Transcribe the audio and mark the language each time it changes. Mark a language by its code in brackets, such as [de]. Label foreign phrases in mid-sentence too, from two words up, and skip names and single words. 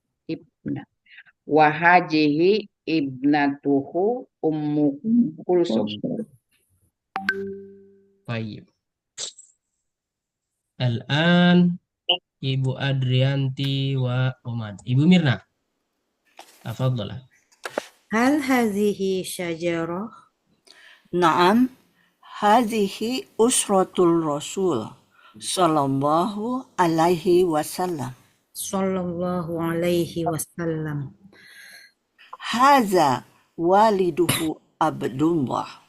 [ar] وهذه ابنته أم كلثوم. [id] Baik. [ar] Al-an Ibu Adrianti wa Oman. Ibu Mirna. Tafadhalah. هل هذه شجرة? نعم هذه أسرة الرسول صلى الله عليه وسلم. صلى الله عليه وسلم. هذا والده عبد الله.